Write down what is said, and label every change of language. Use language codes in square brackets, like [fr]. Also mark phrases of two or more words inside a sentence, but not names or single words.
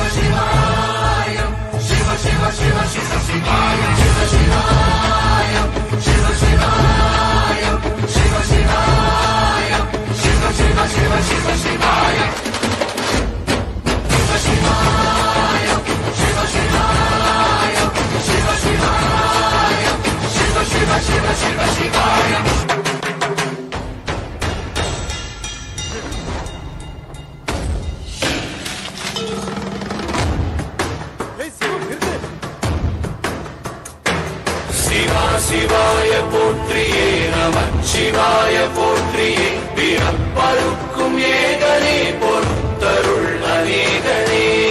[sa] शिवाय शिव शिव शिव शिव शिवाय शिव शिवाय शिव शिवाय शिव शिवाय शिव शिव शिव शिव शिवाय शिव शिवाय शिव शिवाय शिव शिवाय शिव शिव शिव शिव शिवाय [ta] சிவா சிவாய போற்றியே நம சிவாய போற்றியே பிறப்பருக்கும் ஏகனே பொறுத்தருள் அநேகனே